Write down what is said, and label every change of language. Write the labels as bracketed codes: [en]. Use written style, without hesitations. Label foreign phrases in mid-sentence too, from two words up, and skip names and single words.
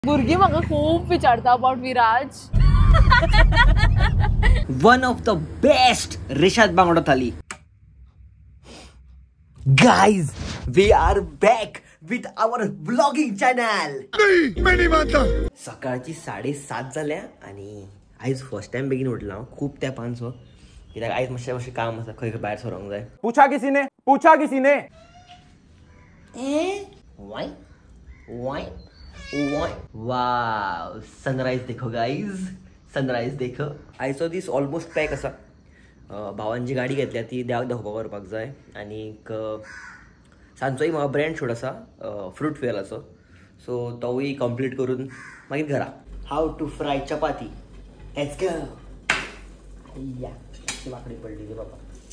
[kok] भुरगीं म्हाका खूब विचारता अबाउट विराज. [en] One of the best Rishad Bangda Thali. Guys, we are back with our vlogging channel. [kok] सकाळची 7:30 झाल्या आणि आईज [en] first time [kok] बेगीन उठला खूप त्या पांचो कित्याक आईज मातशें काम आसा खंय भायर सरोंक जाय. [hi] पूछा किसी ने [en] Why? Wow, [hi] सनराइज देखो गाइज, सनराइज देखो. [kok] आयचो दीस [en] almost pack [kok] आसा. भावान जी गाडी घेतल्या ती देवाक दाखोवपाक व्हरपाक जाय आनी सांजचोय म्हाका [en] brand shoot [kok] आसा फ्रूट फेअराचो, सो तोवूय कंप्लीट करून मागीर घरा. [en] have to fry chapati. let's go. [kok] या वाकडी पडली रे बाबा.